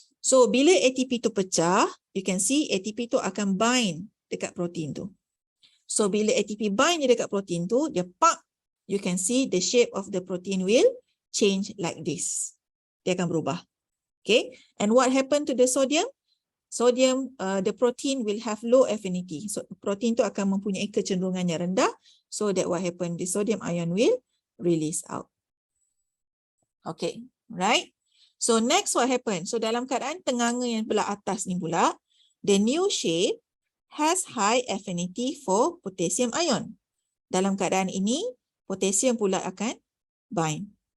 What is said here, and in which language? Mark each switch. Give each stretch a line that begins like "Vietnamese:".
Malay: So bila ATP tu pecah,
English: you can see
Malay: ATP tu akan bind dekat protein tu. So bila ATP bind dekat protein tu, dia pump,
English: you can see the shape of the protein will change like this.
Malay: Dia akan berubah.
English: Okay. And what happened to the sodium? Sodium, the protein will have low affinity.
Malay: So protein tu akan mempunyai kecenderungan yang rendah.
English: So that what happened, the sodium ion will release out. Okay. Right. So next what happened? So
Malay: dalam keadaan tenganga yang belah atas ni pula,
English: the new shape has high affinity for potassium ion.
Malay: Dalam keadaan ini, potassium pula akan bind.